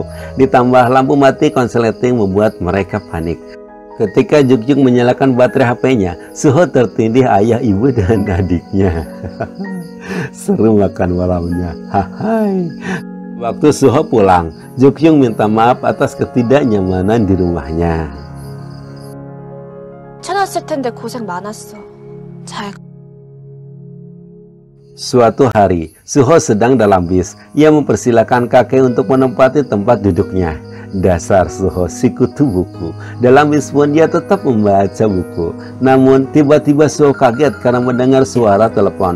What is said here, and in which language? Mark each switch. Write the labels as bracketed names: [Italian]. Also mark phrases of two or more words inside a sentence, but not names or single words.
[Indonesian] Ditambah lampu mati konsleting membuat mereka panik. Ketika Jukyung menyalakan baterai HP-nya, Suho tertindih ayah, ibu, dan adiknya. Seru makan malamnya. Hai. Waktu Suho pulang, Jukyung minta maaf atas ketidaknyamanan di rumahnya. [Korean] 괜찮았을 텐데 고생 많았어. 잘 [Indonesian] Suatu hari, Suho sedang dalam bis. Ia mempersilahkan kakek untuk menempati tempat duduknya. Dasar Suho si kutu buku. Dalam bis pun dia tetap membaca buku. Namun tiba-tiba Suho kaget karena mendengar suara telepon.